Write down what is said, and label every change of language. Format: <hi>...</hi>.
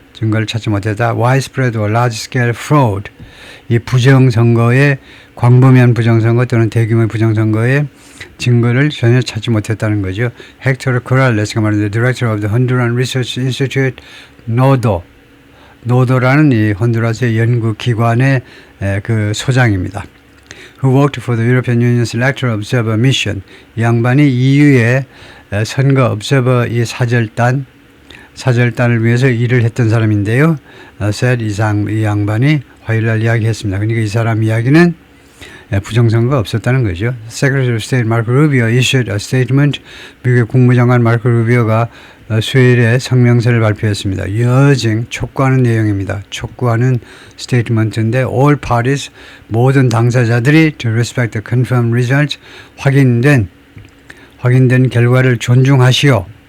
<ko>증거를 찾지 못했다.</ko> <en>widespread or large scale fraud</en> <ko>이 부정선거에 광범위한 부정선거 또는 대규모의 부정선거에 증거를 전혀 찾지 못했다는 거죠. 헥토르 코랄레스가 말하는</ko> <en>Director of the Honduran Research Institute,</en> <ko>노도라는 이 혼두라스의 연구기관의 그 소장입니다.</ko> <en>Who worked for the European Union's Electoral Observer Mission.</en> <ko>이 양반이 EU의 선거 observer 이 사절단을 위해서 일을 했던 사람인데요. said 이 양반이 화요일날 이야기했습니다. 그러니까 이 사람 이야기는 부정선거가 없었다는 거죠.</ko> <en>Secretary of State Marco Rubio issued a statement.</en> <ko>미국의 국무장관 마르코 루비오가 수요일에 성명서를 발표했습니다. 촉구하는 내용입니다. 촉구하는 스테이트먼트인데</ko> <en>all parties,</en> <ko>모든 당사자들이</ko> <en>to respect the confirmed results,</en> <ko>확인된 결과를 존중하시오.</ko>